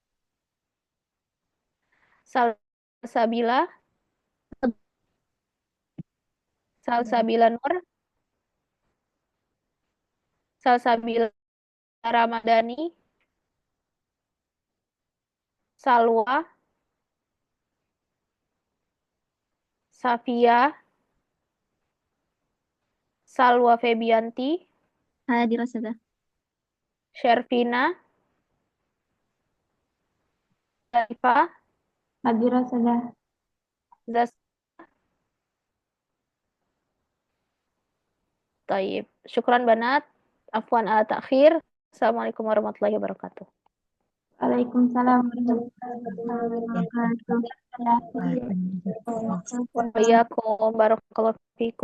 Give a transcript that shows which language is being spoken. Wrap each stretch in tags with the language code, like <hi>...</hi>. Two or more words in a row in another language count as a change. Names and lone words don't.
<id>Salsabila, Salsabila Nur, Salsabila Ramadhani, Salwa, Safia, Salwa Febianti,</id> <ar>حاضرة أستاذة.</ar> <id>Shervina, Zarifa,</id> <ar>حاضرة أستاذة. Zas. Taib. شكرا بنات. عفوا على التأخير. السلام عليكم ورحمة الله وبركاته. وعليكم السلام ورحمة الله وبركاته. وعليكم السلام. بارك الله فيكم.</ar>